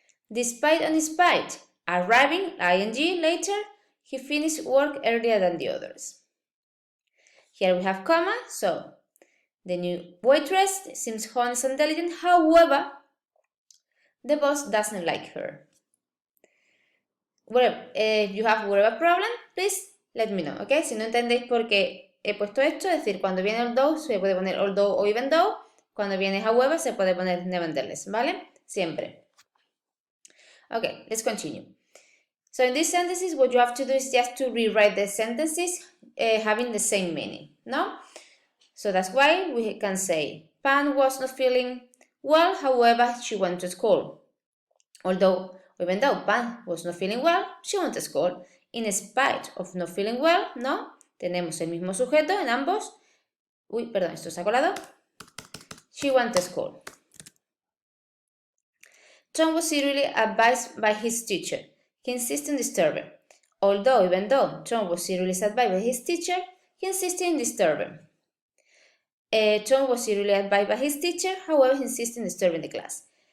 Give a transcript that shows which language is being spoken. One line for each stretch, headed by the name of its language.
English: Despite and despite, arriving, ing, later, he finished work earlier than the others. Here we have comma, so the new waitress seems honest and intelligent, however, the boss doesn't like her. If you have whatever problem, please let me know, ¿ok?
Spanish: Si no entendéis por qué he puesto esto, es decir, cuando viene although se puede poner although o even though, cuando viene however se puede poner nevertheless, ¿vale? Siempre.
English: Okay, let's continue. So in these sentences, what you have to do is just to rewrite the sentences having the same meaning, no? So that's why we can say, Pan was not feeling well, however, she went to school. Although, even though Pan was not feeling well, she went to school. In spite of not feeling well, ¿no?
Spanish: Tenemos el mismo sujeto en ambos. Uy, perdón, esto se ha colado.
English: She went to school. Tom was seriously advised by his teacher. He insisted in disturbing. Although, even though Tom was seriously advised by his teacher, he insisted in disturbing. Tom was seriously advised by his teacher, however, he insisted in disturbing the class.